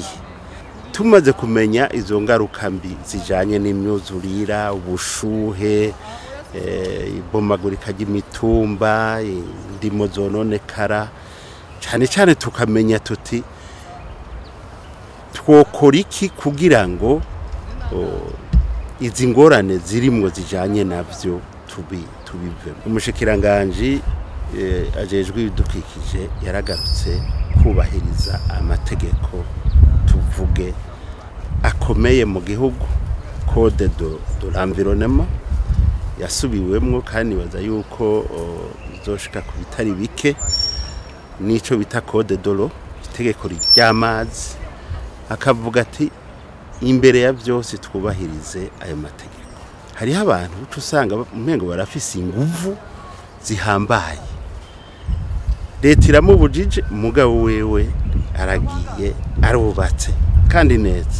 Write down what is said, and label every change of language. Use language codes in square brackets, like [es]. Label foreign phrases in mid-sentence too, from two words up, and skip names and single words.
[rn] Tumaze kumenya izo ngaruka mbi zijanye n'imyuzurira, ubushuhe, ibomagurika ry'imitumba, indimo zononekara cyane tukamenya tuti twokora iki kugira ngo izi ngorane zirimwo zijanye navyo tubive. Umushikiranganje ajejwe ibidukikije yaragarutse kubahiriza amategeko tuvuge akomeye mu gihugu [fr] code de l'environnement [rn] yasubiwemwo kandi baza yuko izoshika ku bitari bike nico bita [fr] code de l'eau [rn] itegeko ry'amazi akavuga ati imbere ya byose twubahirize ayo mategeko. Hariho abantu usanga umengo barafise inguvu zihambaye leta iramubujije mugabo wewe aragiye arubatse kandi neza.